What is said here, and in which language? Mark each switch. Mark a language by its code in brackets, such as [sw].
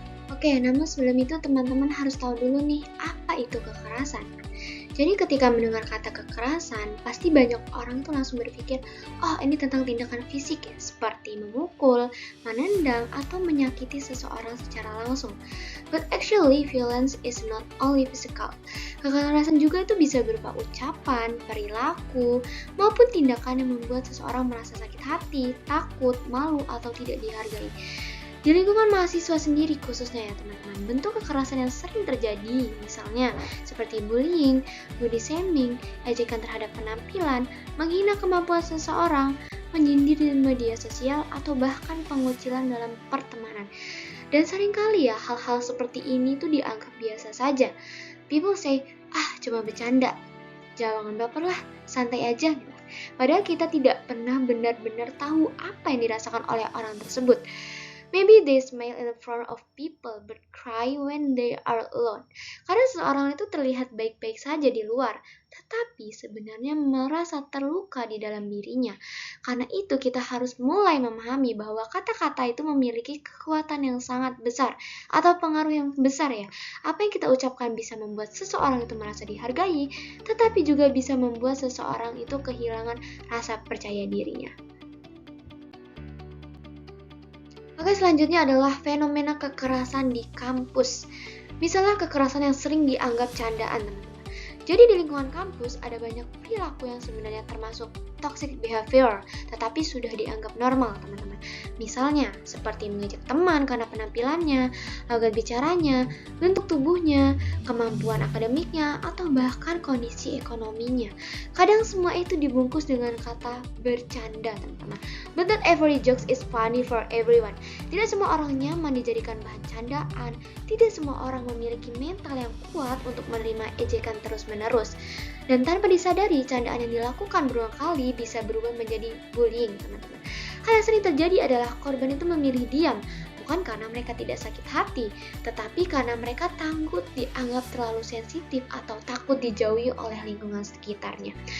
[id] Oke, namun sebelum itu teman-teman harus tahu dulu nih, apa itu kekerasan? Jadi ketika mendengar kata kekerasan, pasti banyak orang tuh langsung berpikir, oh ini tentang tindakan fisik ya, seperti memukul, menendang, atau menyakiti seseorang secara langsung. [en] But actually, violence is not only physical. [id] Kekerasan juga itu bisa berupa ucapan, perilaku, maupun tindakan yang membuat seseorang merasa sakit hati, takut, malu, atau tidak dihargai. Di lingkungan mahasiswa sendiri khususnya ya teman-teman, bentuk kekerasan yang sering terjadi misalnya seperti bullying, body shaming, ejekan terhadap penampilan, menghina kemampuan seseorang, menyindir di media sosial, atau bahkan pengucilan dalam pertemanan. Dan seringkali ya hal-hal seperti ini tuh dianggap biasa saja. [en] People say, [id] cuma bercanda, jangan baper lah, santai aja. Padahal kita tidak pernah benar-benar tahu apa yang dirasakan oleh orang tersebut. [en] Maybe they smile in front of people but cry when they are alone. [id] Karena seseorang itu terlihat baik-baik saja di luar, tetapi sebenarnya merasa terluka di dalam dirinya. Karena itu kita harus mulai memahami bahwa kata-kata itu memiliki kekuatan yang sangat besar atau pengaruh yang besar ya. Apa yang kita ucapkan bisa membuat seseorang itu merasa dihargai, tetapi juga bisa membuat seseorang itu kehilangan rasa percaya dirinya. Oke, selanjutnya adalah fenomena kekerasan di kampus. Misalnya kekerasan yang sering dianggap candaan, teman-teman. Jadi di lingkungan kampus ada banyak perilaku yang sebenarnya termasuk toxic behavior, tetapi sudah dianggap normal, teman-teman. Misalnya, seperti mengejek teman karena penampilannya, logat bicaranya, bentuk tubuhnya, kemampuan akademiknya, atau bahkan kondisi ekonominya. Kadang semua itu dibungkus dengan kata bercanda, teman-teman. [en] But not every joke is funny for everyone. [id] Tidak semua orang nyaman dijadikan bahan candaan. Tidak semua orang memiliki mental yang kuat untuk menerima ejekan terus-menerus. Dan tanpa disadari, candaan yang dilakukan berulang kali bisa berubah menjadi bullying, teman-teman. Hal yang sering terjadi adalah korban itu memilih diam, bukan karena mereka tidak sakit hati, tetapi karena mereka takut dianggap terlalu sensitif atau takut dijauhi oleh lingkungan sekitarnya.